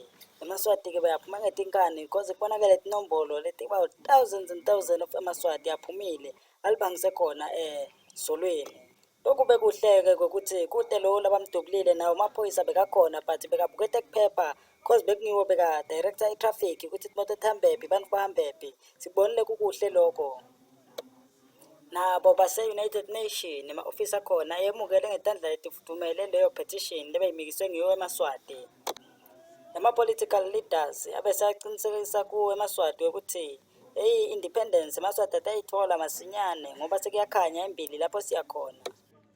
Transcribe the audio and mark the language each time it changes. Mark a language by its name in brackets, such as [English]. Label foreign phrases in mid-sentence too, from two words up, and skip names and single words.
[Swati] eMaswati ke bayaphuma ngetinkani because kubonakala itinombolo letiba [English] thousands and thousands of [Swati] eMaswati yaphumile alibangise khona ezulwini. Lokhu bekuhleke ukuthi kude lo labamdubulile nawo amaphoyisa bekakhona but bekabukete kuphepha cause bekungiwo beka-director i-traffic ukuthi imoto ethambephi bantu bahambephi sibonile kukuhle lokho. Nabo base-United Nation ema-ofisi akhona yemukele ngetandla letifudumele leyo petition lebeyimikiswe ngiyo eMaswati. Ama- [English] political leaders [Swati] abeseyaqinisekisa kuwo eMaswati ukuthi independence eMaswati atayithola masinyane ngoba sekuyakhanya embili lapho siyakhona.